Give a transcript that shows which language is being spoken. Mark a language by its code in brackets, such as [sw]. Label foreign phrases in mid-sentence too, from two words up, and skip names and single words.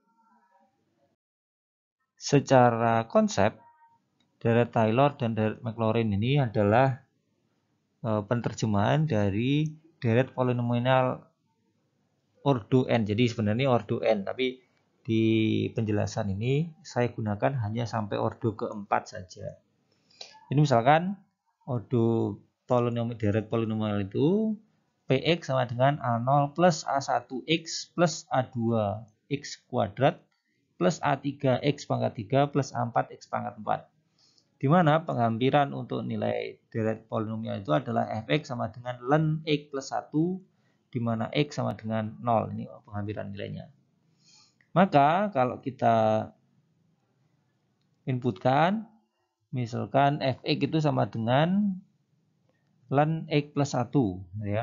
[id] Secara konsep deret Taylor dan deret Maclaurin ini adalah penerjemahan dari deret polinomial ordo n. Jadi sebenarnya ordo n, tapi di penjelasan ini saya gunakan hanya sampai ordo keempat saja. Ini misalkan ordo polinomial deret polinomial itu px sama dengan a0 plus a1x plus a2x kuadrat plus a3x pangkat 3 plus a4x pangkat 4. Di mana penghampiran untuk nilai deret polinomial itu adalah fx sama dengan ln x plus 1, di mana x sama dengan 0. Ini penghampiran nilainya. Maka kalau kita inputkan, misalkan fx itu sama dengan ln x plus 1, ya.